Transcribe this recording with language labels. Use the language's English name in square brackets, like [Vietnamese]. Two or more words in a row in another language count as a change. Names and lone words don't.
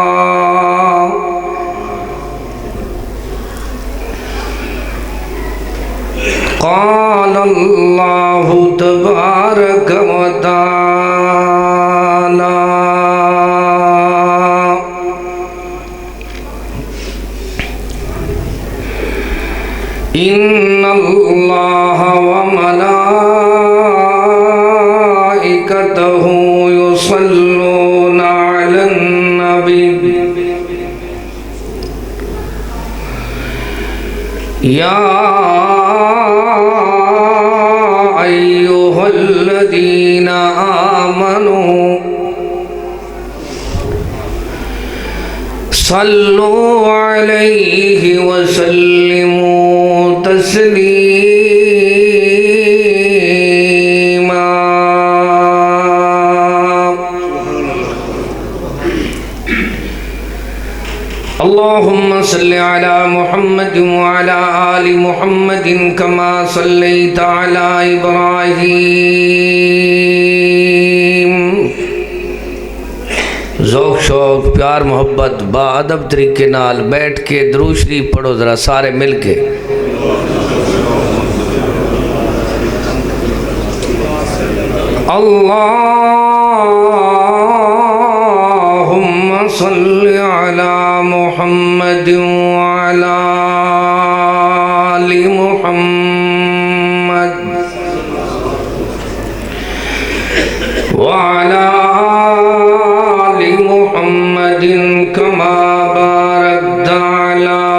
[Arabic] قال الله تبارك و تعالى إن الله و ملائكته يصلون على النبي يا أيها الذين آمنوا صلوا عليه وسلموا تسليما. اللهم صل على محمد وعلى آل محمد كما صليت على إبراهيم. [Punjabi] ذوق شوق پیار محبت باادب طریقے نال بیٹھ کے درود شریف پڑھو ذرا سارے مل کے. [Arabic] اللهم صل على محمد وعلى آل محمد وعلى آل محمد كما باركت على